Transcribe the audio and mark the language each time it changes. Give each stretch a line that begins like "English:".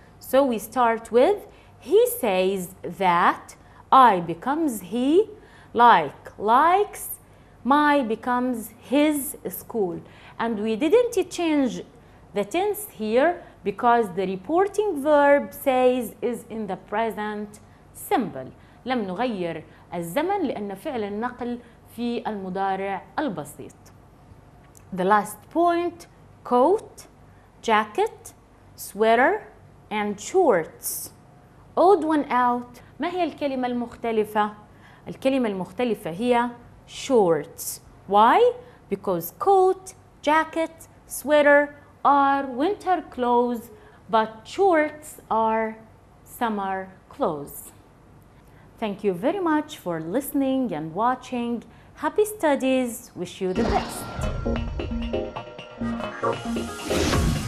English: So we start with he says that, I becomes he, like, likes, my becomes his school. And we didn't change the tense here because the reporting verb says is in the present simple.
Arabic: لم نغير الزمن لأن فعل النقل في المضارع البسيط.
English: The last point, coat, jacket, sweater, and shorts. Odd one out.
Arabic: ما هي الكلمة المختلفة؟ الكلمة المختلفة هي shorts.
English: Why? Because coat, jacket, sweater are winter clothes, but shorts are summer clothes. Thank you very much for listening and watching. Happy studies. Wish you the best.